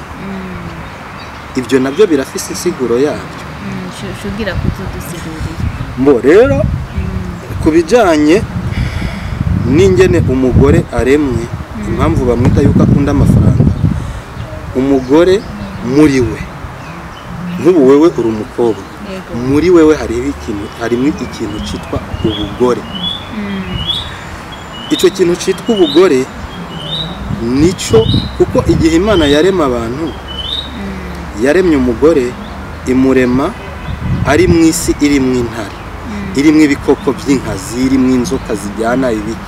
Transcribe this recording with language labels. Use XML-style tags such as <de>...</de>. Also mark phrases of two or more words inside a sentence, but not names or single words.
<rn>Ibyo nabyo birafise insiguro yabyo. Shugira kutudusigurira. Mbo rero kubijanye n'ingene umugore aremwe, impamvu bamwita yuko akunda amafaranga, umugore muri we nk'ubu wewe uri umukobwa, muri wewe harimo ikintu cyitwa ubugore. Icyo kintu cyitwa ubugore nico kuko igihe Imana yarema abantu yaremye umugore imurema ari mu isi irimo intare, irimo ibikoko by'inkazi, irimo inzoka zijyana ibiki.</rn>